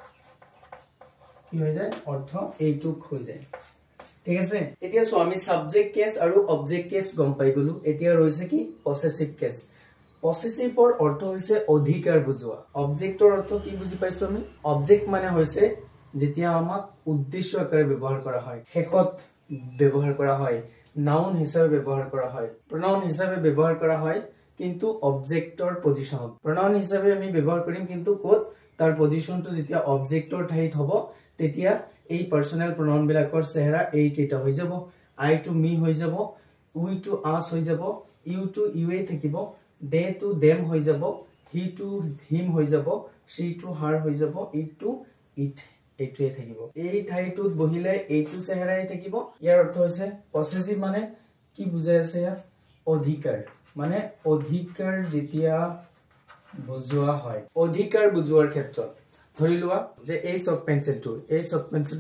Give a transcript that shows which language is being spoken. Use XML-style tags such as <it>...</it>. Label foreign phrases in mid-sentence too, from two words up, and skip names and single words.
<as>কি হৈ যায় অৰ্থ এইটুক হৈ যায় ঠিক আছে এতিয়া সো আমি</as> <en>subject case</en> <as>আৰু</as> <en>object case</en> <as>গম পাই গলো এতিয়া ৰৈছে কি</as> <en>possessive case</en> <as>পসেসিভৰ অৰ্থ হৈছে অধিকাৰ বুজোৱা অবজেক্টৰ অৰ্থ কি বুজি পাইছো আমি অবজেক্ট মানে হৈছে যেতিয়া আমাক উদ্দেশ্য আকাৰে ব্যৱহাৰ কৰা হয় হেকত ব্যৱহাৰ কৰা হয় নাউন হিচাপে ব্যৱহাৰ কৰা হয় pronoun হিচাপে ব্যৱহাৰ কৰা হয় কিন্তু অবজেক্টৰ পজিশনত pronoun হিচাপে আমি ব্যৱহাৰ কৰিম কিন্তু কোত তাৰ পজিশনটো যেতিয়া অবজেক্টৰ ঠাইত হ'ব তেতিয়া এই</as> <en>personal pronoun</en> <as>বিলাকৰ চেহাৰা এই কেটা হৈ যাব</as> <en>I to me</en> <as>হৈ যাব</as> <en>we to us</en> <as>হৈ যাব</as> <en>you to youৱে</en> <as>থাকিব</as> <en>they to them</en> <as>হৈ যাব</as> <en>he to him</en> <as>হৈ যাব</as> <en>she to her</en> <as>হৈ যাব</as> <en>it to it</en> <as>এইটোৱে থাকিব এই ঠাইটোত বহিলে এইটো চেহাৰাই থাকিব ইয়াৰ অৰ্থ হৈছে পসেসিভ মানে কি বুজাই আছে ইয়াত অধিকাৰ মানে অধিকাৰ যেতিয়া বুজোৱা হয় অধিকাৰ বুজোৱাৰ ক্ষেত্ৰত ধৰি লোৱা যে এই</as> <en>chalk pencilটো</en>